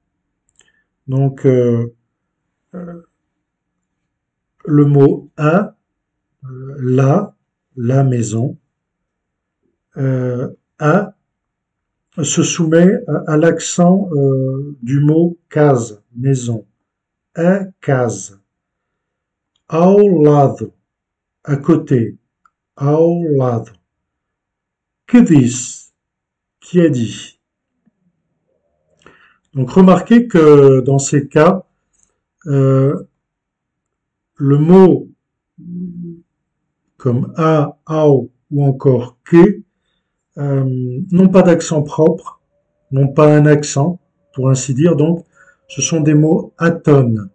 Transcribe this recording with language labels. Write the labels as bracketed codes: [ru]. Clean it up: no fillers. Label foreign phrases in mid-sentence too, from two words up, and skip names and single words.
[fr] Donc, le mot la maison, se soumet à l'accent du mot case, maison. Case. [pt] Ao lado, [fr] à côté. [pt] Ao lado. Que disse? [fr] Qui a dit? Donc remarquez que dans ces cas, le mot comme ao ou encore que n'ont pas d'accent propre, n'ont pas un accent, pour ainsi dire, donc ce sont des mots atones.